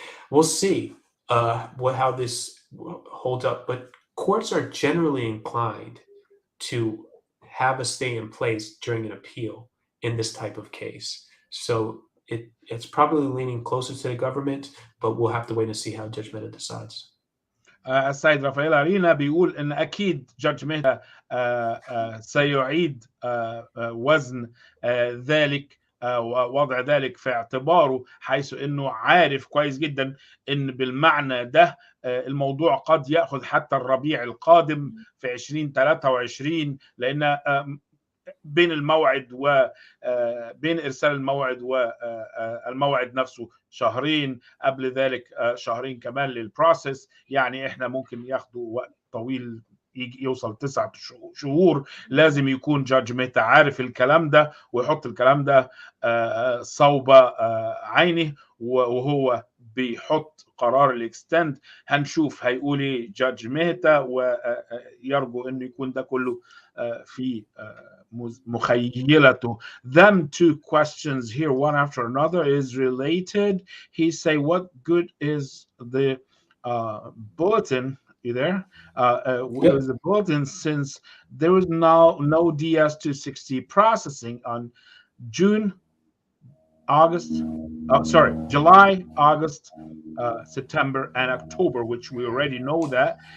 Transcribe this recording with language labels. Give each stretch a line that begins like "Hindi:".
English: We'll see how this holds up. But courts are generally inclined to have a stay in place during an appeal in this type of case. So it's probably leaning closer to the government, but we'll have to wait and see how Judge Mehta decides.
Arabic: السيد رافائيل أرينا بيقول إن أكيد جادج ميتا سيعيد وزن ذلك ووضع ذلك في اعتباره، حيث أنه عارف كويس جدا أن بالمعنى ده الموضوع قد يأخذ حتى الربيع القادم في 2023، لأن بين الموعد وبين إرسال الموعد والموعد نفسه شهرين، قبل ذلك شهرين كمان للبروسيس. يعني إحنا ممكن ياخدوا وقت طويل يوصل 9 شهور. لازم يكون جادج ميتا عارف الكلام ده ويحط الكلام ده صوب عينه وهو بيحط قرار الاكستند. هنشوف هيقول ايه جادج ميتا، ويرجو انه يكون ده كله في مخيلته.
English: Them two questions here, one after another, is related. He say, what good is the bulletin? You there? Yep. The bulletin, since there is now no DS-260 processing on July, August, September, and October, which we already know that.